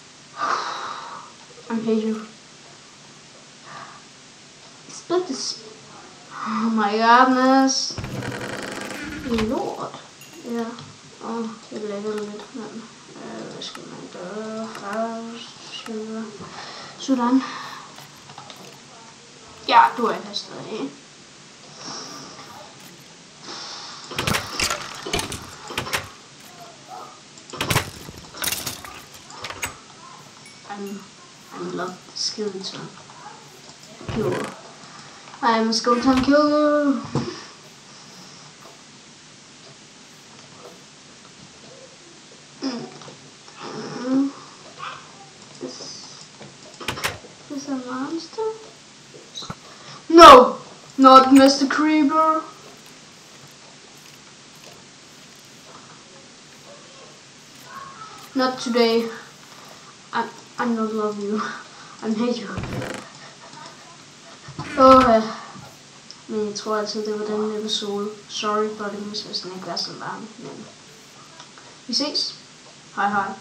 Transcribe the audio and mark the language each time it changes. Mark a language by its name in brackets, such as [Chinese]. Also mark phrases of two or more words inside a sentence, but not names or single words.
[English] I hate you. Split this Oh my godness. [Danish] Lort. Ja. Det lægger lidt. Men, hvad skal man gøre? Sådan. Ja, du er her stadig. [English] I love skeleton killer. I am a skeleton killer. Is a monster? No, not Mr. Creeper. Not today. I not love you. I hate you. [Danish] Men jeg tror altid, det var den episode. Sorry, Buddings, hvis den ikke var så lang. Men vi ses. Hej hej.